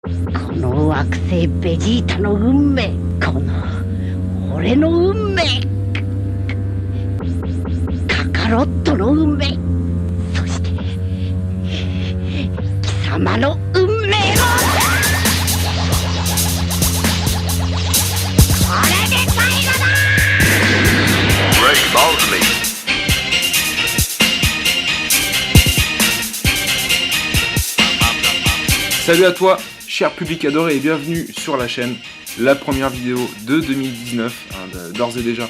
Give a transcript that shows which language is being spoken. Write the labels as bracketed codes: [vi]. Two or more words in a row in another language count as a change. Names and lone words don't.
[ja] この惑星ベジータの運命、この俺の運命、カカロットの運命、そして貴様の運命もこれで最後だ。 [fr] Salut à toi, cher public adoré, et bienvenue sur la chaîne. La première vidéo de 2019, d'ores et déjà.